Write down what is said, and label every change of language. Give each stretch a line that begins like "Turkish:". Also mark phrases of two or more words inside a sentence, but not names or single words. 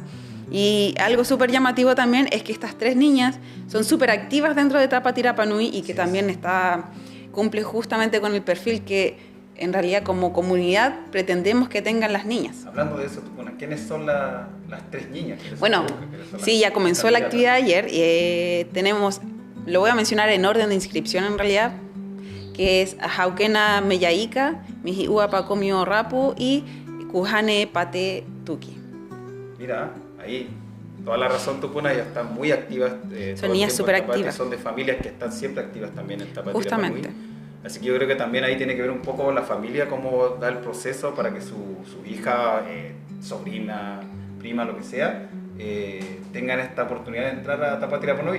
Spanish: Y algo súper llamativo también es que estas 3 niñas son súper activas dentro de Tapati Rapanui y que también cumple justamente con el perfil que en realidad como comunidad pretendemos que tengan las niñas. Hablando de eso, Tupuna, ¿quiénes son las 3 niñas? Bueno, sí, ya comenzó la actividad ayer. Tenemos, lo voy a mencionar en orden de inscripción en realidad, que es Jauquena Meyaika, Mijiua Pacomio Rapu y Cujane Pate Tuki. Mira, ahí, toda la razón, Tupuna, ya están muy activas. Son niñas súper activas. Son de familias que están siempre activas también en Tapati Justamente. Rapanui. Así que yo creo que también ahí tiene que ver un poco la familia, cómo da el proceso para que su hija, sobrina, prima, lo que sea, tengan esta oportunidad de entrar a Tapati Rapanui.